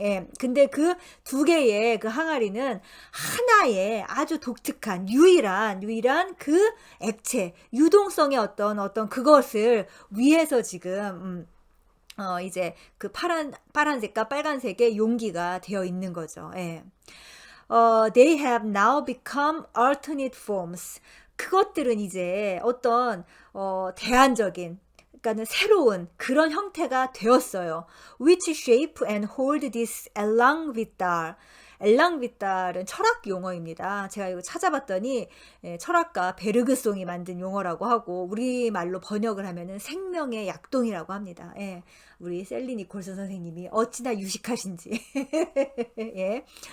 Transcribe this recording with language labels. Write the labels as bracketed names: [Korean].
[Korean] 예, 근데 그 두 개의 그 항아리는 하나의 아주 독특한, 유일한 그 액체, 유동성의 어떤 그것을 위해서 지금 이제 그 파란색과 빨간색의 용기가 되어 있는 거죠. 예. [English] They have now become alternate forms. [Korean] 그것들은 이제 어떤 대안적인, 그러니까는 새로운 그런 형태가 되었어요. [English] Which shape and hold this 엘랑비탈. [Korean] 엘랑비탈은 철학 용어입니다. 제가 이거 찾아봤더니 철학가 베르그송이 만든 용어라고 하고 우리말로 번역을 하면은 생명의 약동이라고 합니다. 예, 우리 셀리 니콜슨 선생님이 어찌나 유식하신지. 예.